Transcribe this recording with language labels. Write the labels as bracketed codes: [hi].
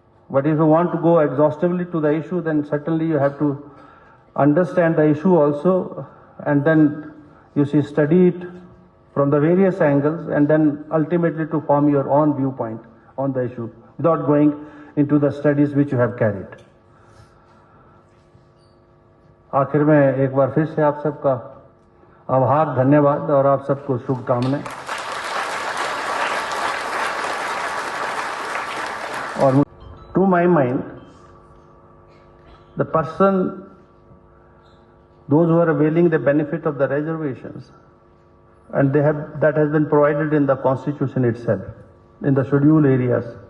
[en] But if you want to go exhaustively to the issue, then certainly you have to understand the issue also, and then you see study it from the various angles, and then ultimately to form your own viewpoint on the issue without going into the studies which you have carried. [hi] आखिर में एक बार फिर से आप सबका आभार, धन्यवाद, और आप सबको शुभकामनाएं. [en] और to my mind, the person, those who are availing the benefit of the reservations, and that has been provided in the constitution itself, in the scheduled areas.